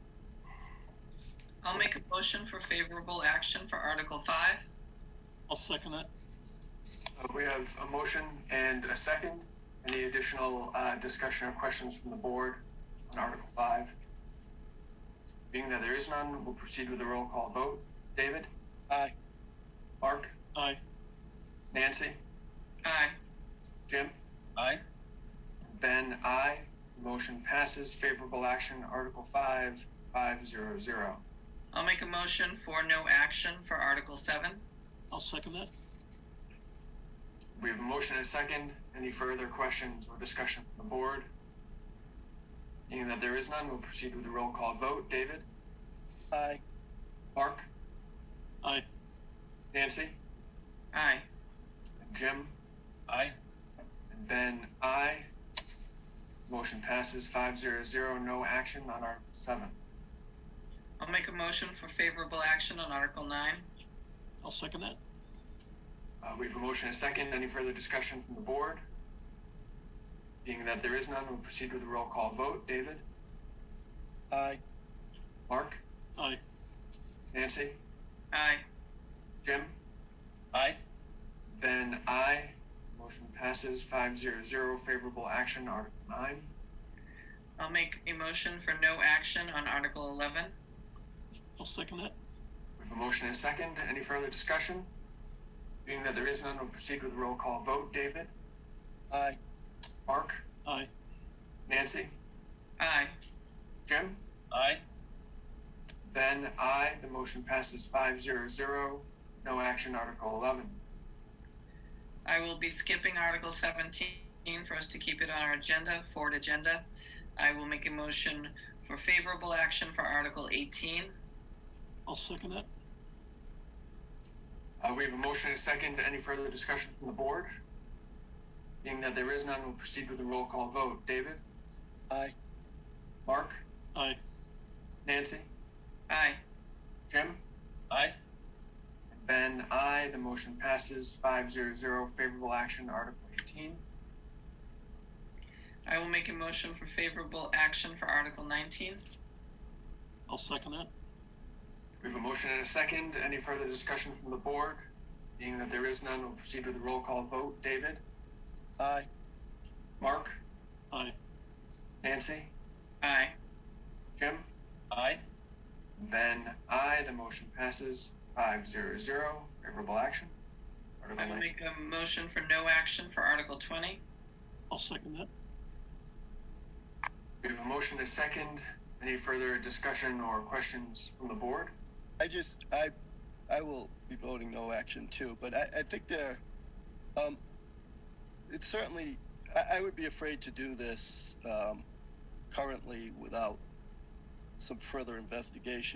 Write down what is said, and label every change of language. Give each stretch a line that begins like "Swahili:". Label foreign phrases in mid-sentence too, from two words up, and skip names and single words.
English: I'll make a motion for favorable action for Article 5. I'll second that. We have a motion and a second. Any additional discussion or questions from the board on Article 5? Being that there is none, we'll proceed with a roll call vote. David? Aye. Mark? Aye. Nancy? Aye. Jim? Aye. Ben, aye. Motion passes. Favorable action, Article 5, 500. I'll make a motion for no action for Article 7. I'll second that. We have a motion and a second. Any further questions or discussion from the board? Being that there is none, we'll proceed with a roll call vote. David? Aye. Mark? Aye. Nancy? Aye. Jim? Aye. And Ben, aye. Motion passes 500. No action on Article 7. I'll make a motion for favorable action on Article 9. I'll second that. We have a motion and a second. Any further discussion from the board? Being that there is none, we'll proceed with a roll call vote. David? Aye. Mark? Aye. Nancy? Aye. Jim? Aye. Ben, aye. Motion passes 500. Favorable action, Article 9. I'll make a motion for no action on Article 11. I'll second that. We have a motion and a second. Any further discussion? Being that there is none, we'll proceed with a roll call vote. David? Aye. Mark? Aye. Nancy? Aye. Jim? Aye. Ben, aye. The motion passes 500. No action, Article 11. I will be skipping Article 17 for us to keep it on our agenda, forward agenda. I will make a motion for favorable action for Article 18. I'll second that. We have a motion and a second. Any further discussion from the board? Being that there is none, we'll proceed with a roll call vote. David? Aye. Mark? Aye. Nancy? Aye. Jim? Aye. Ben, aye. The motion passes 500. Favorable action, Article 18. I will make a motion for favorable action for Article 19. I'll second that. We have a motion and a second. Any further discussion from the board? Being that there is none, we'll proceed with the roll call vote. David? Aye. Mark? Aye. Nancy? Aye. Jim? Aye. Ben, aye. The motion passes 5-0. Favorable action. Article I will 9. make a motion for no action for Article 20. I'll second that. We have a motion and a second. Any further discussion or questions from the board? I will be voting no action too, but I think it's certainly, I would be afraid to do this, currently without some further investigation.